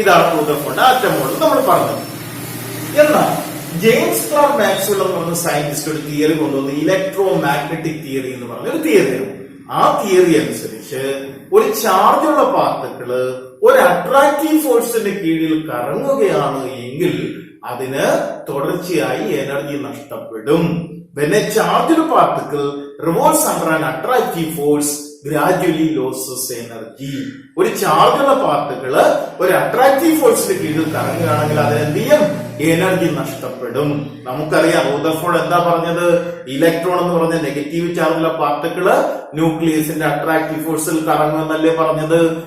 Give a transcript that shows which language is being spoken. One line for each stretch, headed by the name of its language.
Malayalam: ഇതാണ് Rutherford atom model നമ്മൾ പറഞ്ഞത്. എന്നാൽ ജെയിംസ് ക്ലാർക്ക് മാക്സ്വെൽ എന്ന് പറഞ്ഞ സയന്റിസ്റ്റ് ഒരു തിയറി കൊണ്ടുവന്ന് ഇലക്ട്രോ മാഗ്നറ്റിക് തിയറി എന്ന് പറഞ്ഞ ഒരു തിയറിയാണ്. ആ തിയറി അനുസരിച്ച് ഒരു ചാർജുള്ള പാർട്ടിക്കിള് ഒരു അട്രാക്റ്റീവ് ഫോഴ്സിന്റെ കീഴിൽ കറങ്ങുകയാണ് എങ്കിൽ അതിന് തുടർച്ചയായി എനർജി നഷ്ടപ്പെടും.
English: When a charged particle revolves under an attractive force, gradually loses energy.
Malayalam: ഒരു ചാർജുള്ള പാർട്ടിക്കിള് ഒരു അട്രാക്റ്റീവ് ഫോഴ്സിന്റെ കീഴിൽ കറങ്ങുകയാണെങ്കിൽ അതിനെന്ത് ചെയ്യും? എനർജി നഷ്ടപ്പെടും. നമുക്കറിയാം റൂദർഫോർഡ് എന്താ പറഞ്ഞത്? ഇലക്ട്രോൺ എന്ന് പറഞ്ഞ നെഗറ്റീവ് ചാർജുള്ള പാർട്ടിക്കിള് ന്യൂക്ലിയസിന്റെ അട്രാക്റ്റീവ് ഫോഴ്സിൽ കറങ്ങുമെന്നല്ലേ പറഞ്ഞത്?